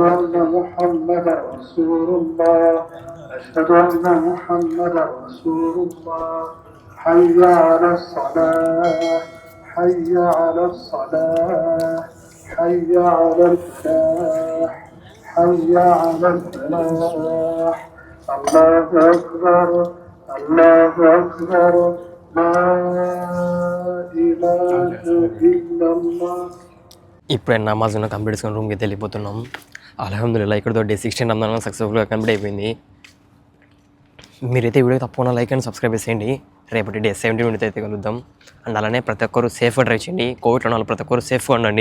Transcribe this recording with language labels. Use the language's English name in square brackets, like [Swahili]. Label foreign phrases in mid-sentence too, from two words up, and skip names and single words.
[Arabic] أن محمدا رسول الله أشهد أن محمدا رسول الله حي على الصلاة حي على الصلاة حي على الفلاح حي على الفلاح الله أكبر الله أكبر لا إله إلا الله. [Telugu] ఇప్పుడే నమాజ్ కంప్లీట్ చేసుకుని రూమ్కి అయితే వెళ్ళిపోతున్నాం. అల్హమ్దులిల్లా ఇక్కడతో డే 16 రంజాన్ [English] successfully complete [Telugu] అయిపోయింది. మీరైతే వీడియో తప్పకుండా [English] like and subscribe [Telugu] చేసేయండి. రేపటి డే 17 అయితే కలుద్దాం. అండ్ అలానే ప్రతి ఒక్కరు [English] safely drive [Telugu] చేయండి. కోవిడ్లో ఉన్న ప్రతి ఒక్కరు సేఫ్గా ఉండండి.